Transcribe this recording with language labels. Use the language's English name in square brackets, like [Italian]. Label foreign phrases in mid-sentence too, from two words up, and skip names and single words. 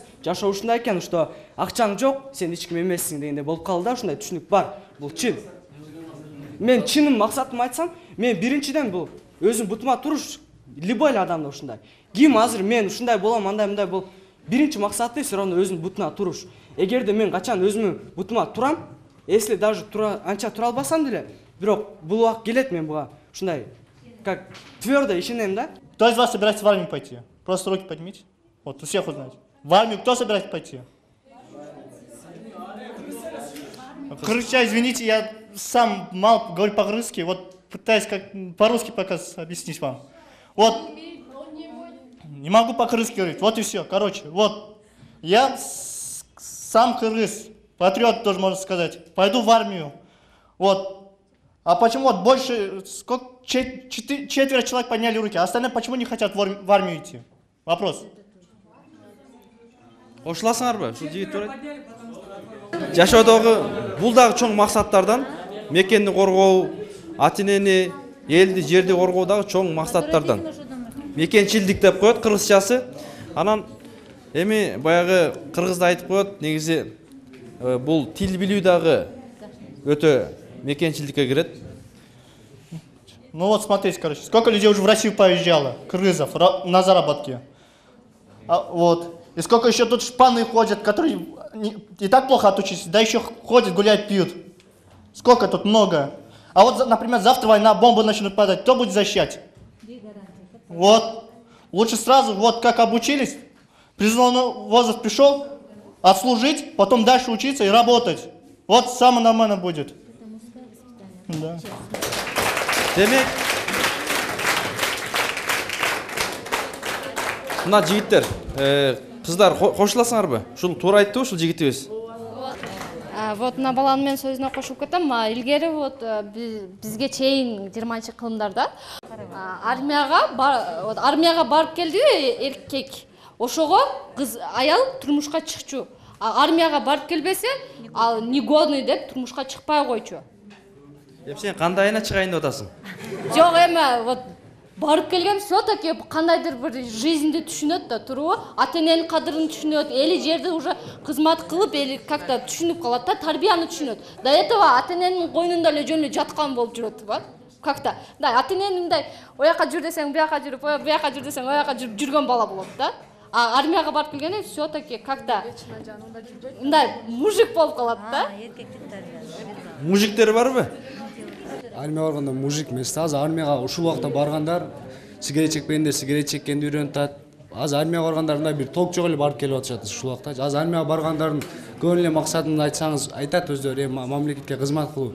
[Kyrgyz] Жашоо ушундай экен, что акчаң жок, сен эч ким эмессиң дегенде болуп калды да, ушундай түшүнүк бар. Бул чын. Мен чыным максатымды айтсам, мен биринчиден бул өзүм бутума туруш, любой адамда ушундай. Ким азыр мен ушундай болом, мындай бул биринчи максаты [Russian] все равно [Kyrgyz] өзүнүн бутуна туруш. Эгерде мен качан өзүмүн бутума турам, [Russian] если даже [Kyrgyz] анча тура албасам деле, бирок бул убакыт келет мен буга ушундай [Russian] как твёрдо [Kyrgyz] ишенем да. [Russian] Кто из вас собирается в армию пойти? Просто руки поднимите. Вот, у всех узнать. В армию кто собирается пойти? Короче, извините, я сам мало говорю по-русски, вот пытаюсь как по-русски пока объяснить вам. Вот, не могу по-русски говорить, вот и все. Короче, вот, я сам кыргыз, патриот тоже можно сказать, пойду в армию. Вот, а почему вот больше, сколько, четверо человек подняли руки, а остальные почему не хотят в армию идти? Вопрос. [Kyrgyz] Кошуласыңарбы? Ушул жигиттер жашоодогу бул дагы чоң максаттардан, мекенди коргоо, ата-энени, элди, жерди коргоо дагы чоң максаттардан. Мекенчилдик деп коет кыргызчасы. Анан эми баягы кыргызда айтып коет, негизи бул тил билүү дагы өтө мекенчилдикке кирет. [Russian] Ну вот смотрите, короче, сколько людей уже в Россию поезжало, кыргызов, на заработки. Вот. И сколько еще тут шпаны ходят, которые и так плохо отучились, да еще ходят, гуляют, пьют. Сколько тут много. А вот, например, завтра война, бомбы начнут падать, кто будет защищать? Вот. Лучше сразу, вот как обучились, призывной возраст пришел, отслужить, потом дальше учиться и работать. Вот самое нормально будет. Да. [Kyrgyz] Демек, мына жигиттер, кыздар кошуласыңарбы? Ушул туура айтты ушул жигитибиз. Вот мына баланын мен сөзүнө кошуп кетем. Илгери вот бизге чейин 20-кылымдарда армияга барып келди эркек. Ошого кыз аял турмушка чыкчу. Армияга барып келбесе, ал негодный деп турмушка чыкпай койчу. Сен кандайына чыгайын деп атасың? Жок, эми вот барып келген все-таки кандайдыр бир жизньди түшүнөт да, туруу, ата-эненин кадырын түшүнөт, эли жерде уже кызмат кылып, эли как-то түшүнүп калат да, тарбияны түшүнөт. [Russian] До этого [Kyrgyz] ата-эненин койнунда эле жөн эле жаткан болуп жүрөт, ба? [Russian] Как-то. [Kyrgyz] Да, ата-эненин мындай ояка жүр десең, буяка жүрүп, буяка жүр десең, ояка жүрүп жүргөн бала болот да. А армияга барып келгенде [Russian] все-таки как-то [Kyrgyz] мындай мужик болуп калат да. Мужиктер барбы? Армияга барганда мужик эмес, азыр армияга ушул убакта баргандар сигарет чекпегенде сигарет чеккенди үйрөнүп атат. Азыр армияга баргандар мындай бир ток жок эле барып келип атышат ушул убакта. Азыр армияга баргандардын көбүн эле максатын айтсаңыз айтат өздөрү, мамлекетке кызмат кылуу.